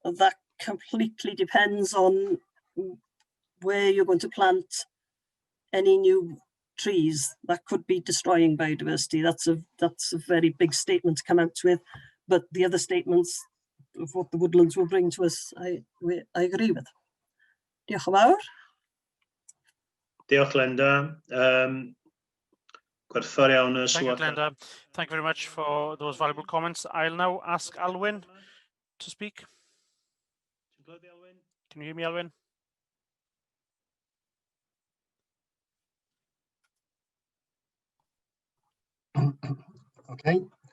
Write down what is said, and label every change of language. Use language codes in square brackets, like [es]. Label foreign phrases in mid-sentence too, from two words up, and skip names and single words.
[en] that completely depends on where you're going to plant any new trees. That could be destroying biodiversity. That's a very big statement to come out with, but the other statements of what the woodlands will bring to us, I agree with. [cy] Diolch yn fawr. Diolch, Glenda. Gwerthfawr iawn y [en] Thank you, [cy] sylwad. [en] Glenda. Thank you very much for those valuable comments. I'll now ask Alwyn to speak. Can you hear me, Alwyn? Okay.